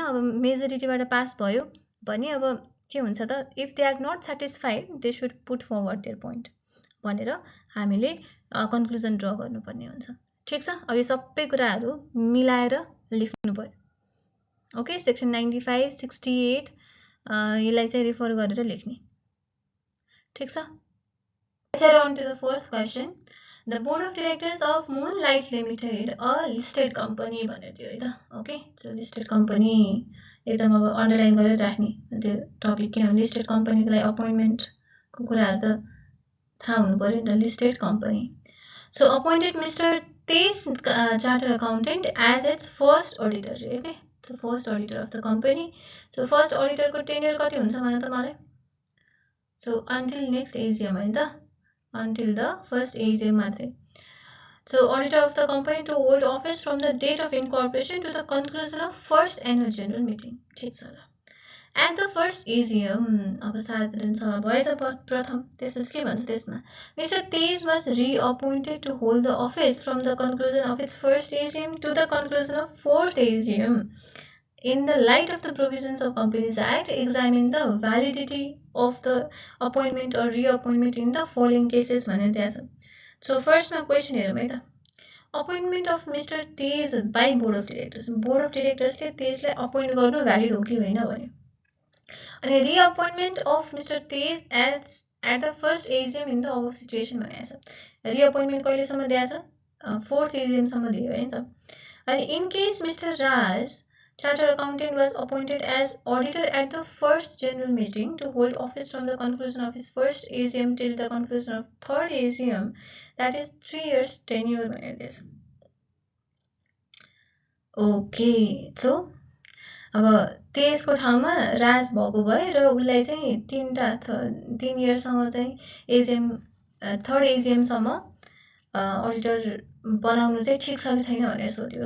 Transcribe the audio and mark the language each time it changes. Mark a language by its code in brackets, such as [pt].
[ne] अब मेजोरिटीबाट पास भयो भने अब के हुन्छ त, [en] if they are not satisfied they should put forward their point [ne] भनेर हामीले कन्क्लुजन ड्र गर्नुपर्ने हुन्छ। ठिक छ, अब यो सबै कुराहरू मिलाएर लेख्नु पर्यो। ओके, सेक्सन 95, 68 यसलाई चाहिँ रिफर गरेर लेख्ने। ठिक छ, [en] on to the fourth question. The board of directors of Moonlight Limited, a listed company [ne] भनेर दियो है त। ओके, सो लिस्टेड कम्पनी एकदम अब अन्डरलाइन गरेर राख्ने त्यो टपिक, किनभने लिस्टेड कम्पनीलाई अपोइन्टमेन्टको कुराहरू त थाहा हुनु पर्यो नि त। [en] Listed company, so appointed mister Tej charter accountant as its first auditor. Okay, so first auditor of the company. [ne] So first अडिटरको tenure कति हुन्छ भने त मलाई, सो अन्टिल नेक्स्ट एजिएम हैन त, [en] until the first AGM [ne] मात्रै। [en] So auditor of the company to hold office from the date of incorporation to the conclusion of first annual general meeting। [ne] ठिक छ ल, [en] at the first AGM, [ne] अब साधारण सभा भएछ प्रथम, त्यसपछि के भन्छ त्यसमा, [en] Mister Tej was reappointed to hold the office from the conclusion of its first AGM to the conclusion of fourth AGM. In the light of the provisions of Companies Act, examine the validity of the appointment or reappointment in the following cases [ne] भनेर दिएको छ. So first मा question हेरौँ है त. [en] Appointment of Mr. Tej by Board of Directors. [ne] Board of Directors ले तेजलाई appoint गर्नु valid हो कि होइन भन्यो. [en] अनि reappointment of Mr. Tej at the first AGM in the above situation भनेको छ. [ne] Reappointment कहिलेसम्म दिएको छ? Fourth AGM सम्म दियो है त. [en] अनि in case Mr. Raj, Chartered Accountant, was appointed as auditor at the first general meeting to hold office from the conclusion of his first AGM till the conclusion of third AGM, that is 3 years tenure [ne] भनेर दिएछ. Okay, so अब तेजको ठाउँमा राज भएको भए र उसलाई चाहिँ 3 इयरसम्म चाहिँ एजिएम थर्ड एजिएमसम्म अडिटर बनाउनु चाहिँ ठिक छ कि छैन भनेर सोध्यो.